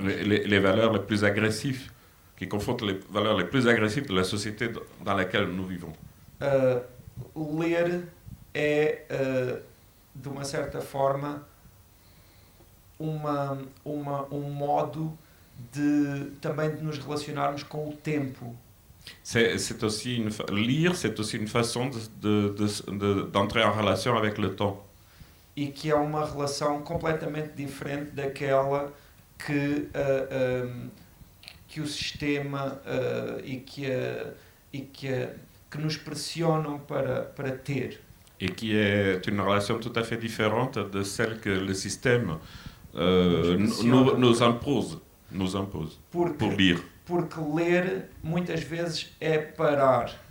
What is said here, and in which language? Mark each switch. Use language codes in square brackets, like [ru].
[fr] Les valeurs les plus agressives, qui confrontent les valeurs les plus agressives de la société dans laquelle nous vivons. [pt] Ler é, de uma certa forma, modo também de nos relacionarmos com o tempo. [fr] C'est aussi lire, c'est aussi une façon d'entrer en relation avec le temps. [pt] E que é uma relação completamente diferente daquela que o sistema e que e que nos pressionam para ter. [fr] Et qui est une relation tout à fait différente de celle que le système nous impose pour lire. [pt] Porque ler, muitas vezes, é parar.